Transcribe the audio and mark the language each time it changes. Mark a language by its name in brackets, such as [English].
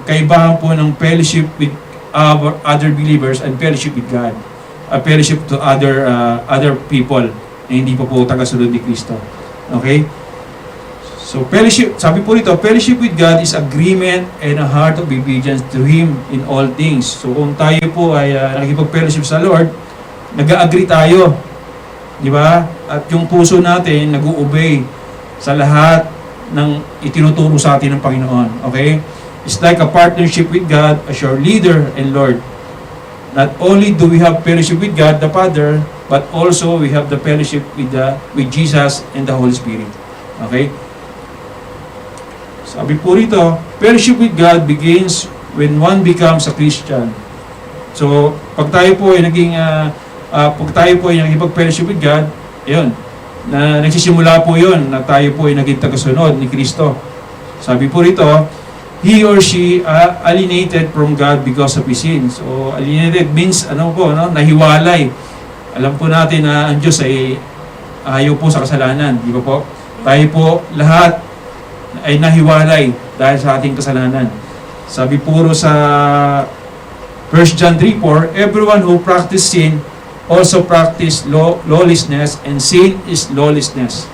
[Filipino] Kaibahan po ng [English] fellowship with our other believers [Filipino] and fellowship with God. [English] Fellowship to other people [Filipino] na hindi pa po tagasunod ni Kristo. Okay? [English] So, fellowship, [Filipino] sabi po rito, [English] fellowship with God is agreement and a heart of obedience to Him in all things. [Filipino] So, kung tayo po ay nakikipag-fellowship sa Lord, nag-agree tayo. Di ba? At yung puso natin nag-o-obey sa lahat ng itinuturo sa atin ng Panginoon. [English] Okay? It's like a partnership with God as your leader and Lord. Not only do we have fellowship with God the Father, but also we have the fellowship with Jesus and the Holy Spirit. Okay? [Filipino] Sabi po rito, [English] fellowship with God begins when one becomes a Christian. [Filipino] So, pag tayo po ay nakikipag-fellowship [English] with God, [Filipino] yun, na nagsisimula po yun, na tayo po ay naging tagasunod ni Kristo. Sabi po rito, [English] he or she alienated from God because of his sins. So, alienated means, [Filipino] nahiwalay. Alam po natin na ang Diyos ay ayaw po sa kasalanan. Di ba po? Tayo po, lahat ay nahiwalay dahil sa ating kasalanan. Sabi puro sa [English] 1 John 3:4, everyone who practice sin also practice lawlessness, and sin is lawlessness.